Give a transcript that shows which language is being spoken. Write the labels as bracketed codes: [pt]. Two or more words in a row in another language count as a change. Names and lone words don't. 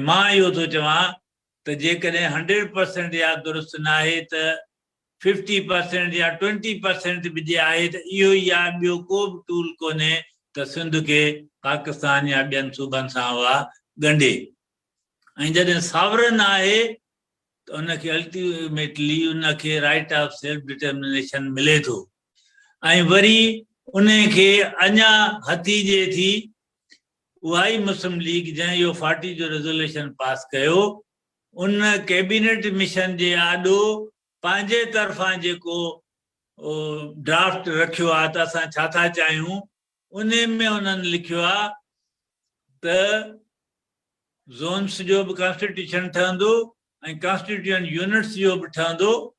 [sd] मां इहो थो चवां त जेकॾहिं 100% या दुरुस्त न आहे त 50% या 20% बि जे आहे त इहो ई आहे ॿियो को बि टूल कोन्हे त सिंध खे पाकिस्तान या ॿियनि सूबनि सां उहा ॻंढे ऐं जॾहिं सावरन आहे त उनखे अल्टीमेटली उनखे [en] right of self determination [sd] मिले थो ऐं वरी उन खे अञा हथीजे थी उहा ई मुस्लिम लीग जंहिं इहो 40 जो [en] resolution pass [sd] कयो उन [en] cabinet mission [sd] जे आॾो पंहिंजे तरफ़ां जेको ड्राफ्ट रखियो आहे त असां छा था चाहियूं उन में उन्हनि लिखियो आहे त ज़ोन्स जो बि कॉन्स्टिट्यूशन ठहंदो ऐं [en] constituent units [sd] जो बि ठहंदो